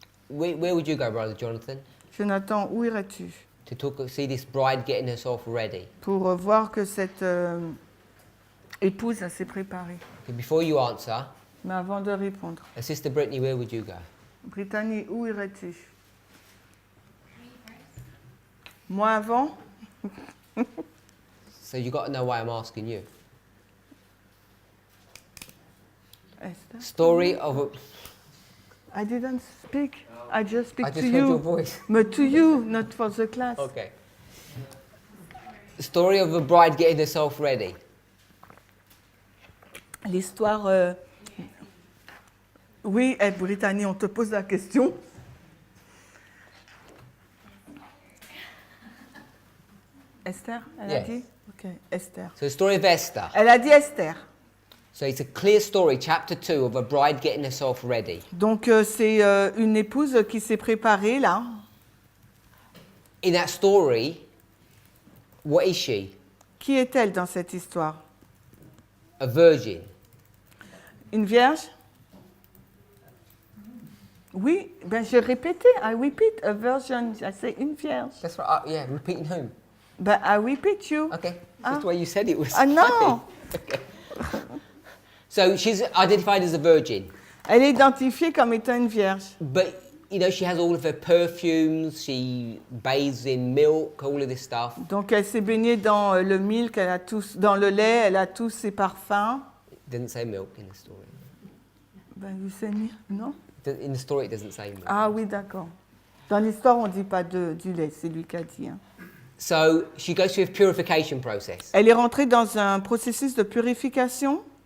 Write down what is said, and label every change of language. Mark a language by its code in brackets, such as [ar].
[en] Where would you go, Brother Jonathan, [fr] Jonathan, où irais-tu [en] to see this bride getting herself ready? [fr] pour voir que cette épouse s'est préparée? [en] Okay, before you answer, [fr] Mais avant de répondre, [en] Sister Brittany, where would you go? [fr] Brittany, où irais-tu? Moi avant? [en] So you got to know why I'm asking you. Esther? Story of a... I didn't speak. I just speak I to just heard your you. voice. But to you, not for the class. Okay. Story of a bride getting herself ready. [fr] L'histoire... Oui, Brittany, on te pose la question. Esther, elle a [en] Yes. [fr] dit? Ok, Esther. [en] So the story of Esther. [fr] Elle a dit Esther. [en] So it's a clear story, chapter 2, of a bride getting herself ready. [fr] Donc c'est une épouse qui s'est préparée là. [en] In that story, what is she? [fr] Qui est-elle dans cette histoire? [en] A virgin. [fr] Une vierge? Oui, ben j'ai répété. [en] I repeat, a virgin. I say [fr] une vierge. [en] That's right. Yeah, repeating whom? Ben I repeat you. Okay. That's the way you said it was. [fr] Ah non! [en] Okay. So she's identified as a virgin, [fr] Elle est identifiée comme étant une vierge. [en] but you know she has all of her perfumes. She bathes in milk, all of this stuff. [fr] Donc elle s'est baignée dans le milk, elle a dans le lait, elle a tous ses parfums. [en] It doesn't say milk in the story. Ben you say milk, non? In the story, it doesn't say milk. [fr] Ah oui, d'accord. Dans l'histoire, on ne dit pas du lait, c'est lui qui a dit. Hein. [en] So she goes through a purification process. [fr] Elle est rentrée dans un processus de purification.